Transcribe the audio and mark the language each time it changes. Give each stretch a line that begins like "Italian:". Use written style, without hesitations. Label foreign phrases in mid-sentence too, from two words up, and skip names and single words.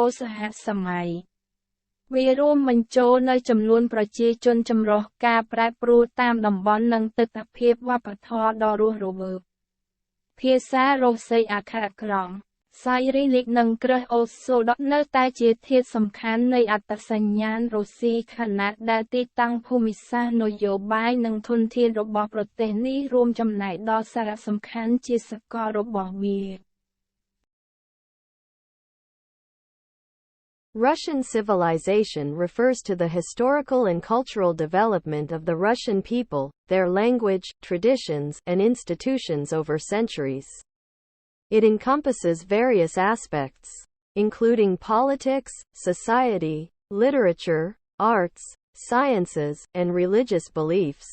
Khmer: សហសម័យវារួមបញ្ចូលនៅចំនួនប្រជាជនចម្រុះការប្រែប្រួលតាមតំបន់និងទិដ្ឋភាពវប្បធម៌ដ៏រស់រវើកភាសារុស្ស៊ីអក្ខរក្រមសាយរីលិកនិងគ្រឹះអូសូដកនៅតែជាធាតុសំខាន់នៃអត្តសញ្ញាណរុស្ស៊ីខណៈដែលទីតាំងភូមិសាស្ត្រនយោបាយនិងធនធានរបស់ប្រទេសនេះរួមចំណែកដល់សារៈសំខាន់ជាសកលរបស់វា
English: Russian civilization refers to the historical and cultural development of the Russian people, their language, traditions, and institutions over centuries. It encompasses various aspects, including politics, society, literature, arts, sciences, and religious beliefs.